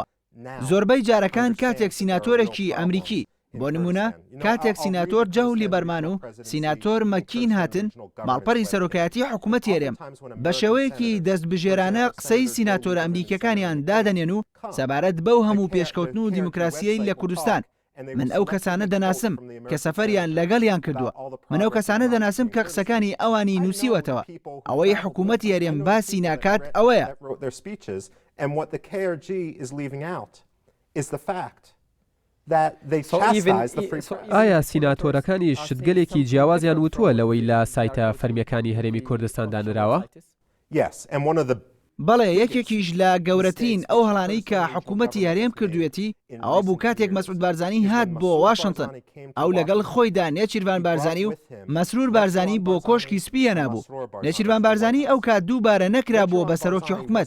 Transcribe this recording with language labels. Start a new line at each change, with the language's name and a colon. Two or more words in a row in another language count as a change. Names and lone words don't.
Central Kurdish: زۆربەی جارەکان کاتێک سیناتۆرێکی ئەمریکی، بۆ نمونە کاتێک سیناتۆر جەو لیبەرمان و سیناتۆر مەکین هاتن ماڵپەری سەرۆکایەتی حکوومەتی هەرێم، بە شێوەیەکی دەستبژێرانە قسەی سیناتۆرە ئەمریکیەکانیان دادەنێن و سەبارەت بەو هەموو پێشکەوتن و دیموکراسیەی لە کوردستان. من ئەو کەسانە دەناسم کە سەفەریان لەگەڵیان کردووە. من ئەو کەسانە دەناسم کە قسەکانی ئەوانی نووسیوەتەوە. ئەوەی حکوومەتی هەرێم باسی ناکات ئەوەیە.
English: And what the KRG is leaving out is the fact that they chastise the free press.
Central Kurdish: ئایا سیناتۆرەکانی شتگەلێکی جیاوازیان وتووە لەوەی لە سایتە فەرمیەکانی هەرێمی کوردستاندا نراوە؟
English: Yes, and one of the
Central Kurdish: بەڵێ یەکێکیش لە گەورەترین ئەو هەڵانەی کە حکوومەتی هەرێم کردوێتی ئەوە بوو کاتێک مەسعود بارزانی هات بۆ واشنگتن. ئەو لەگەڵ خۆیدا نێچیروان بارزانی و مەسرور بارزانی بۆ کۆشکی سپی هێنابوو. نێچیروان بارزانی ئەو کات دووبارە نەکرا بووە بە سەرۆکی حکوومەت.